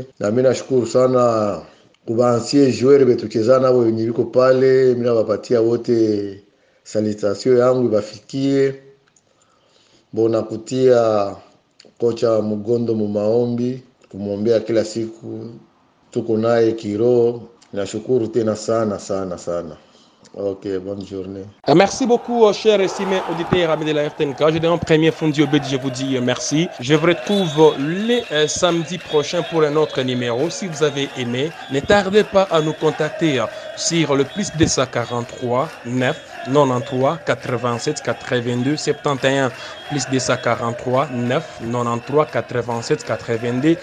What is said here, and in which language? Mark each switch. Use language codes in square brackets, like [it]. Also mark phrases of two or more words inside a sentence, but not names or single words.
[sw] Na mimi nashukuru sana kuba [fr] ancien joueur [sw] betucheza nabo wenye biko pale, mimi nabapatia wote salutation yangu ibafikie. Bona kutia kocha Mugondo mu maombi, kumwombea kila siku, tuko naye kiroho. Nashukuru tena sana sana sana. [fr] Ok, bonne journée. Merci beaucoup, chers estimés auditeurs amis de la RTNK. Je dis en premier Fundi Obedi, je vous dis merci. Je vous retrouve les samedis prochains pour un autre numéro. Si vous avez aimé, ne tardez pas à nous contacter sur le plus 243 9 93 87 82 71 plus 243 9 93 87 82 71.